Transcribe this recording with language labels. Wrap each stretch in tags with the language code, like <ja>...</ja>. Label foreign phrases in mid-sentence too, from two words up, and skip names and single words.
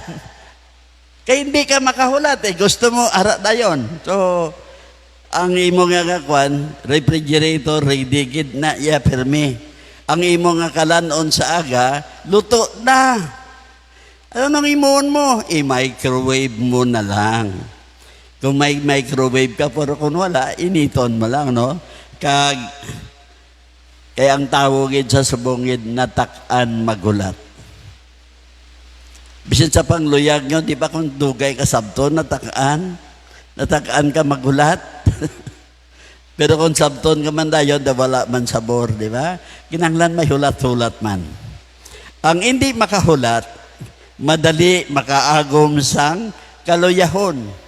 <hil>Kaya hindi ka makahulat gusto mo ara dayon. So ang imo nga kakwan, refrigerator ready gid na ya permi. Ang imo nga kalanon sa aga, luto na. Ano nang imuon mo? I-microwave mo na lang. Kung may microwave ka, pero kung wala, initon mo lang, no? Kaya ang tawagin sa subongid, natak-an magulat. Bisin sa pangluyag nyo, di ba kung dugay ka sabton, natak-an ka magulat? Pero kung sabton ka man dayon, wala man sabor, di ba? Kinanglan may hulat-hulat man. Ang hindi makahulat, madali makaagom sang kaluyahon.</hil>